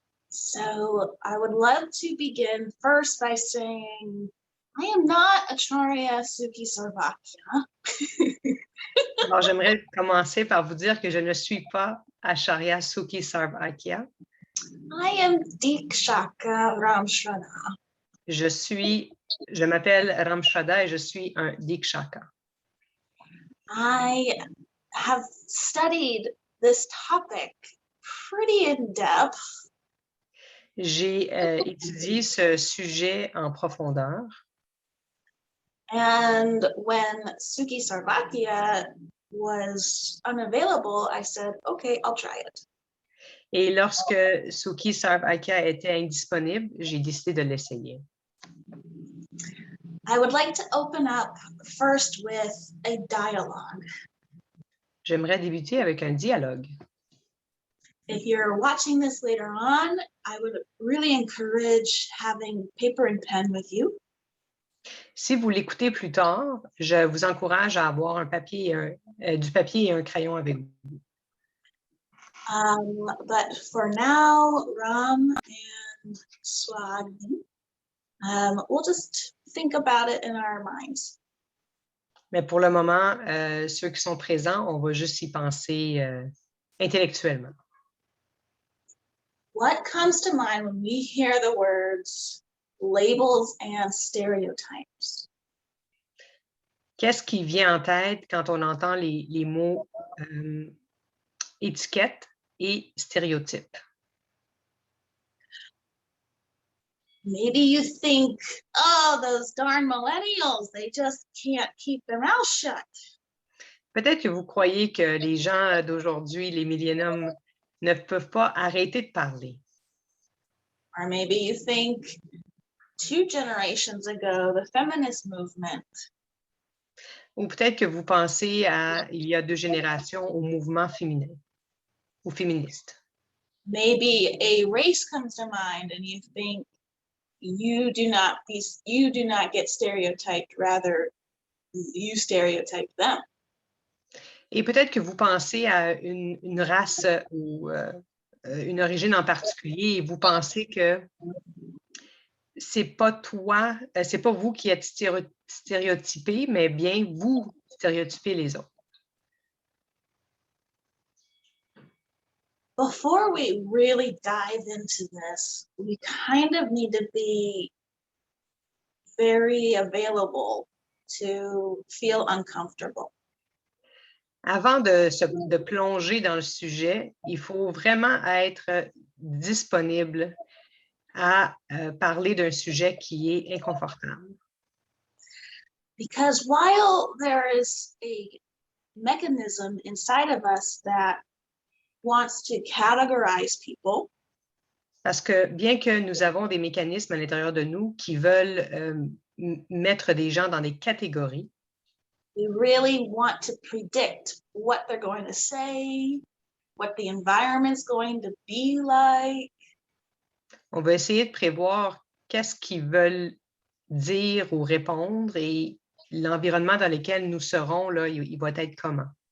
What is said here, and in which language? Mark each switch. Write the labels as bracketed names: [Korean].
[English] So I would love to begin first by saying I am not Acharya Suki Sarvakya. [French] Alors, j'aimerais commencer par vous dire que je ne suis pas Acharya Sukhi Sarvakya. [English] I am Dikshaka Ramshrana. [French] Je m'appelle Ramshada et je suis un Dikshaka. [English] I have studied this topic pretty in depth. [French] J'ai étudié ce sujet en profondeur. [English] And when Suki Sarvakya was unavailable, I said, okay, I'll try it. [French] Et lorsque Sukhi Sarvakya était indisponible, j'ai décidé de l'essayer. [English] I would like to open up first with a dialogue. [French] J'aimerais débuter avec un dialogue. [English] If you're watching this later on, I would really encourage having paper and pen with you. [French] Si vous l'écoutez plus tard, je vous encourage à avoir du papier et un crayon avec vous. [English] But for now, Ram and Swagni, we'll just think about it in our minds. [French] Mais pour le moment, ceux qui sont présents, on va juste y penser intellectuellement. [English] What comes to mind when we hear the words labels and stereotypes? [French] Qu'est-ce qui vient en tête quand on entend les mots étiquette et stéréotype? [English] Maybe you think, oh, those darn millennials, they just can't keep their mouth shut. [French] Peut-être que vous croyez que les gens d'aujourd'hui, les milléniums, ne peuvent pas arrêter de parler. [English] Or maybe you think 2 generations ago, the feminist movement. [French] Ou peut-être que vous pensez à, il y a 2 générations, au mouvement féminin ou féministe. [English] Maybe a race comes to mind and you think you do not get stereotyped, rather you stereotype them. [French] Et peut-être que vous pensez à une race ou une origine en particulier et vous pensez que c'est pas vous qui êtes stéréotypé, mais bien vous stéréotypez les autres. [English] Before we really dive into this, we kind of need to be very available to feel uncomfortable. [French] Avant de plonger dans le sujet, il faut vraiment être disponible à parler d'un sujet qui est inconfortable. [English] Because while there is a mechanism inside of us that wants to categorize people, [French] parce que bien que nous avons des mécanismes à l'intérieur de nous qui veulent mettre des gens dans des catégories, [English] we really want to predict what they're going to say, what the environment's going to be like. [French] On va essayer de prévoir qu'est-ce qu'ils veulent dire ou répondre et l'environnement dans lequel nous serons, là, il va être comment.